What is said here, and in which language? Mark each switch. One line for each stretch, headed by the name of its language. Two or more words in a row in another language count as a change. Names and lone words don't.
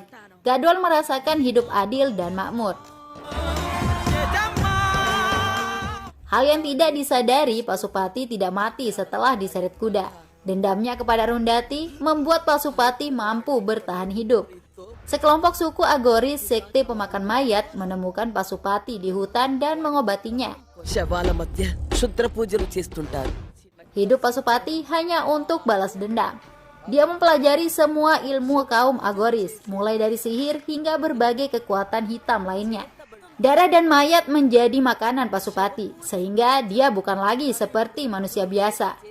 Indonesian: Gadwal merasakan hidup adil dan makmur. Hal yang tidak disadari, Pasupati tidak mati setelah diseret kuda. Dendamnya kepada Arundhati membuat Pasupati mampu bertahan hidup. Sekelompok suku Agoris, sekte pemakan mayat, menemukan Pasupati di hutan dan mengobatinya.
Telugu: శవాల మధ్య క్షుద్ర పూజలు చేస్తుంటారు.
Indonesian: Hidup Pasupati hanya untuk balas dendam. Dia mempelajari semua ilmu kaum Agoris, mulai dari sihir hingga berbagai kekuatan hitam lainnya. Darah dan mayat menjadi makanan Pasupati, sehingga dia bukan lagi seperti manusia biasa.